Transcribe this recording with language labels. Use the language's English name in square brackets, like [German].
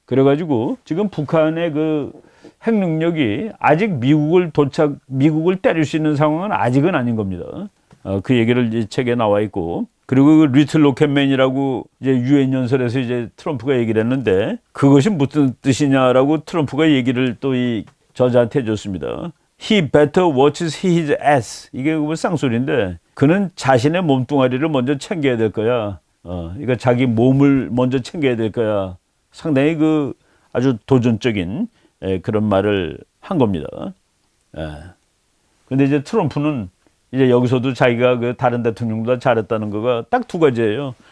[Korean] 그래가지고 지금 북한의 그 핵 능력이 아직 미국을 때릴 수 있는 상황은 아직은 아닌 겁니다. 그 얘기를 이 책에 나와 있고. 그리고 그 리틀 로켓맨이라고 이제 유엔 연설에서 이제 트럼프가 얘기를 했는데 그것이 무슨 뜻이냐라고 트럼프가 얘기를 또 이 저자한테 해줬습니다. [English] He better watches his ass. [Korean] 이게 뭐 쌍소리인데 그는 자신의 몸뚱아리를 먼저 챙겨야 될 거야. 그러니까 자기 몸을 먼저 챙겨야 될 거야. 상당히 그 아주 도전적인 그런 말을 한 겁니다. 근데 이제 트럼프는 이제 여기서도 자기가 그 다른 대통령보다 잘했다는 거가 딱 두 가지예요.